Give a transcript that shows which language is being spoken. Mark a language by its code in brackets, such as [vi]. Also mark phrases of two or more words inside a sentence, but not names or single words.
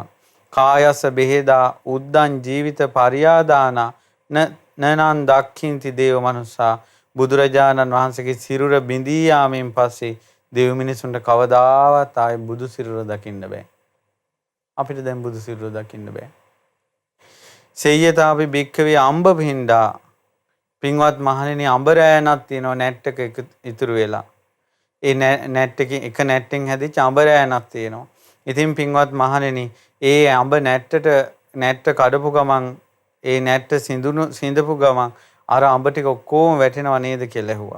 [pi] කායස්ස බෙහෙදා උද්දං ජීවිත පරියාදාන නනං දක්ඛින්ති දේව මනුස්සා. [si] බුදුරජාණන් වහන්සේගේ සිරුර බිඳී යාමෙන් පස්සේ දෙවි මිනිසුන්ට කවදාවත් ආයේ බුදු සිරුර දකින්න බෑ. අපිට දැන් බුදු සිරුර දකින්න බෑ. [pi] සෙය්‍යතාපි භික්ඛවේ අම්බ පින්ඩා. [si] පින්වත් මහණෙනි අඹ රෑනක් තියෙනවා නැට්ටක ඉතුරු වෙලා. ඒ නැට්ටකින් එක නැට්ටෙන් හැදිච්ච අඹ රෑනක් තියෙනවා. ඉතින් පින්වත් මහණෙනි ඒ අඹ නැට්ට කඩපු ගමන් ඒ නැට්ට සිඳපු ගමන් අර අඹ ටික ඔක්කොම වැටෙනව නේද කියලා ඇහුවා.